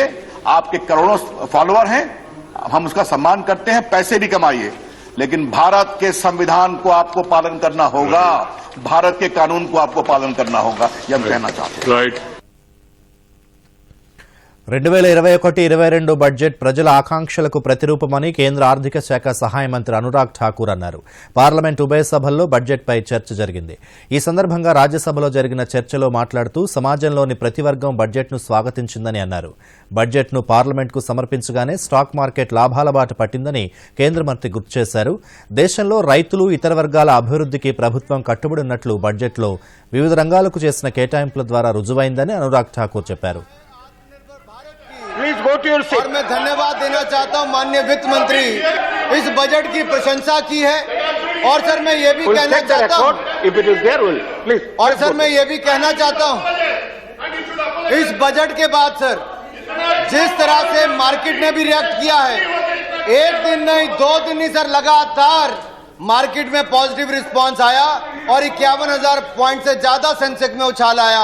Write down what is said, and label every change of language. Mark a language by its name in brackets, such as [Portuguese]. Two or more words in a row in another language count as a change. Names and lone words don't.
[Hindi] आपके करोड़ों फॉलोअर हैं, हम उसका सम्मान करते हैं, पैसे भी कमाइए, लेकिन भारत के संविधान को आपको पालन करना होगा, भारत के कानून को आपको पालन करना होगा, यह हम कहना चाहते हैं. [Telugu] 2021-22 బడ్జెట్ ప్రజల ఆకాంక్షలకు ప్రతిరూపమని కేంద్ర ఆర్థిక శాఖ సహాయ మంత్రి అనురాగ్ ఠాకూర్ అన్నారు. పార్లమెంట్ ఉభయ సభల్లో బడ్జెట్పై చర్చ జరిగింది. ఈ సందర్భంగా రాజ్యసభలో జరిగిన చర్చలో మాట్లాడుతూ సమాజంలోని ప్రతి వర్గం బడ్జెట్ను స్వాగతించిందని అన్నారు. బడ్జెట్ను పార్లమెంట్కు సమర్పించగానే [English] stock market [Telugu] లాభాల బాట పట్టిందని కేంద్ర మంత్రి గుర్తు చేశారు. దేశంలో రైతులు, ఇతర వర్గాల అభివృద్ధికి ప్రభుత్వం కట్టుబడి ఉన్నట్లు బడ్జెట్లో వివిధ రంగాలకు చేసిన కేటాయింపుల ద్వారా రుజువైందని అనురాగ్ ఠాకూర్ చెప్పారు. [English] please go to your seat. [Hindi] और मैं धन्यवाद देना चाहता हूं माननीय वित्त मंत्री, इस बजट की प्रशंसा की है। और सर मैं ये भी कहना चाहता हूं, [English] if it is there please. [Hindi] और सर मैं ये भी कहना चाहता हूं, इस बजट के बाद सर जिस तरह से मार्केट ने भी रिएक्ट किया है, एक दिन नहीं 2 दिन नहीं सर, लगातार मार्केट में [English] positive response [Hindi] आया और 51,000 पॉइंट से ज्यादा सेंसेक्स में उछाल आया।